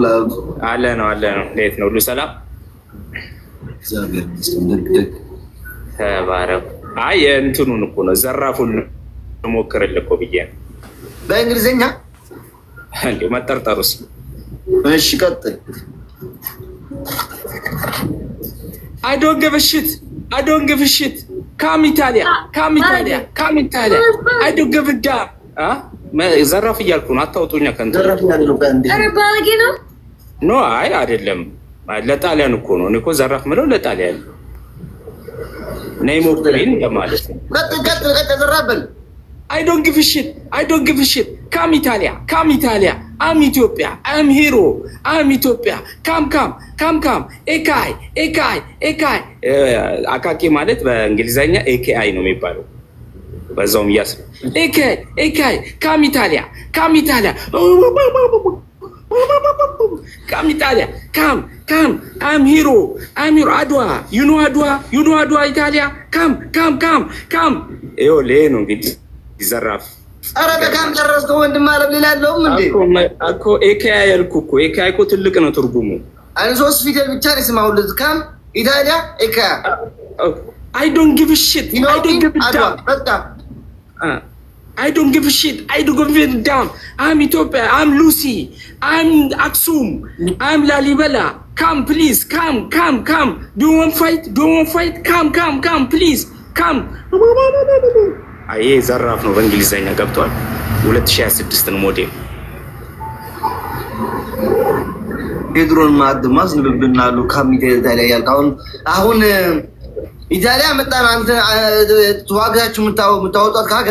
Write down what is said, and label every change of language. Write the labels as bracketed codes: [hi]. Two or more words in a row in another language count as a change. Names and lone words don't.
[am] አለ ነው። እንዴት ነው? ሁሉ ሰላም? እግዚአብሔር ይመስገን። ተባረክ። አይ እንትኑን እኮ ነው ዘራፉን ሞክርልህ እኮ ብዬ ነው። በእንግሊዘኛ እንዴ መጠርጠሩስ? እሺ ቀጥል። [en] I don't give a shit. Come Italia. I don't give a damn. [am] ዘራፍ እያልኩ ነው። አታውጡኛ ከንቱ። ኧረ ባለጌ ነው። ኖ አይ አይደለም፣ ለጣሊያን እኮ ነው። እኔ እኮ ዘራፍ ምለው ለጣሊያን ነይ ሞክሪን ለማለት ነው። ቀጥል ዘራበል። [en] I don't give a shit. Come Italia. I'm Ethiopia. I'm hero. I'm Ethiopia. Come. [am] ኤካይ አካኪ ማለት በእንግሊዘኛ ኤኬአይ ነው የሚባለው። በዛውም ያስብ ኤካይ [en] come Italia come I'm hero Adwa you know Adwa Italia come [am] ይኸውልህ ይሄ ነው እንግዲህ ይዘራፍ። ኧረ በካም ጨረስከው ወንድም አለም ሌላ ያለውም እንዴ እኮ ኤካይ ያልኩህ እኮ ኤካይ እኮ ትልቅ ነው ትርጉሙ። አይ ሶስት ፊደል ብቻ ነው የሰማሁት። ካም ኢታሊያ ኤካይ [en] I don't give a shit. I don't give a damn. I'm Ethiopia. I'm Lucy. I'm Aksum. I'm Lalibela. Come, please. Come. Do you want fight? Come, please. Come. [am] አይ ዘራፍ ነው በእንግሊዘኛ ገብቷል። 2026 ነው ሞዴል። ፔድሮን ማድማስ ንብብናሉ ካሚቴ ታዲያ ያልካውን አሁን ኢጣሊያ መጣን አንተ ተዋጋችሁ የምታወጣት ከሀገር